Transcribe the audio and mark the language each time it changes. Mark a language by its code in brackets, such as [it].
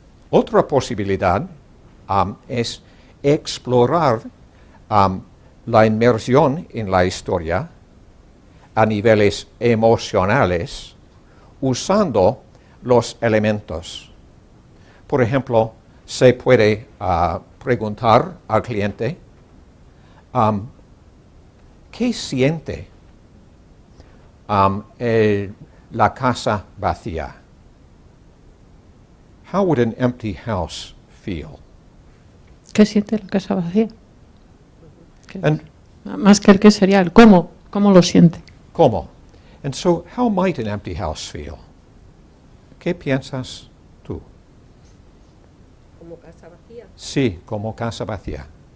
[es] Otra posibilidad es explorar la inmersión en la historia a niveles emocionales usando los elementos. Por ejemplo, se puede preguntar al cliente ¿qué siente la casa vacía? [en] How would an empty house feel? [es] ¿Qué siente la casa vacía? Más que el qué sería el cómo lo siente. ¿Cómo? [en] And so, how might an empty house feel? [es] ¿Qué piensas tú? ¿Como casa vacía? Sí, como casa vacía.